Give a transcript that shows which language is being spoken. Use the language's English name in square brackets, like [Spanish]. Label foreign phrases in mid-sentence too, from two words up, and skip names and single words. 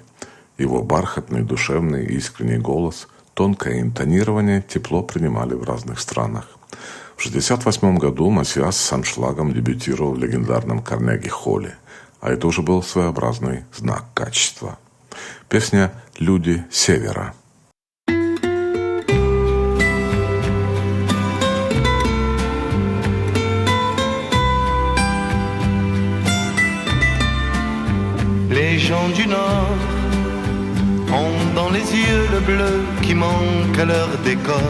[Russian] Его бархатный, душевный, искренний голос, тонкое интонирование тепло принимали в разных странах. В 1968 году Матиас с аншлагом дебютировал в легендарном Карнеги-холле, а это уже был своеобразный знак качества. Песня «Люди Севера». [French] Les gens du Nord ont dans les yeux le bleu qui manque à leur décor.